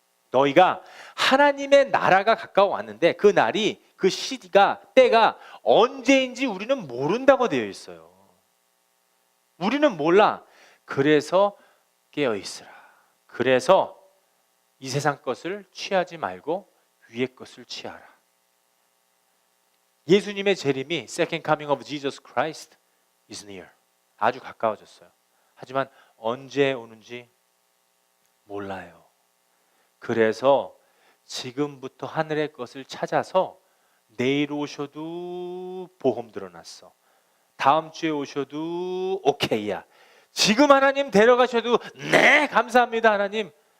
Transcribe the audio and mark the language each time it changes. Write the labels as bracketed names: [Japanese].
[Korean] 너희가 하나님의 나라가 가까워 왔는데 그 날이 그 시기가 때가 언제인지 우리는 모른다고 되어 있어요. 우리는 몰라. 그래서 깨어 있으라. 그래서 이 세상 것을 취하지 말고 위의 것을 취하라. 예수님의 재림이 [English] Second Coming of Jesus Christ is near. [Korean] 아주 가까워졌어요. 하지만 언제 오는지 몰라요. 그래서 지금부터 하늘의 것을 찾아서 내일 오셔도 보험 들어놨어. 다음 주에 오셔도 오케이야. 지금 하나님 데려가셔도 네 감사합니다 하나님.